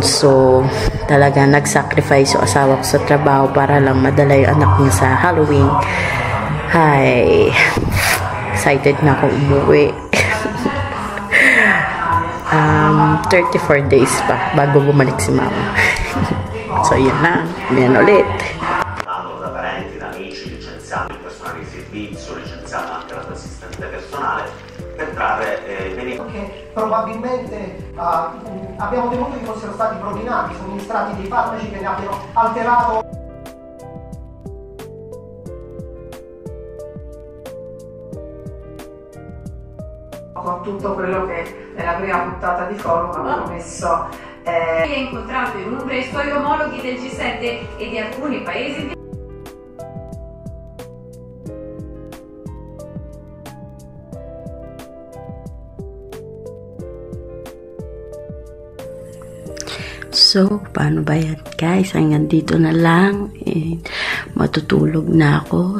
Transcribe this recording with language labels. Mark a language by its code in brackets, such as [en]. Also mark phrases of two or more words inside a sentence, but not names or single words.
[tl] So, talaga nag-sacrifice yung asawa ko sa trabaho para lang madala yung anak niya sa Halloween. Hi! Excited na ako umuwi. 34 days pa bago bumalik si mama. So, yun na. Yan ulit. [it] Da parenti, da amici, licenziamo il personale di servizio, licenziamo anche l'assistente personale per trarre benefici. Che probabilmente abbiamo temuto che fossero stati propinati, somministrati dei farmaci che ne abbiano alterato. Con tutto quello che nella prima puntata di forum ha promesso. Ha incontrato in Umbria i suoi omologhi del G7 e di alcuni paesi. [tl] So, paano ba yan guys? Hanggang dito na lang. And matutulog na ako.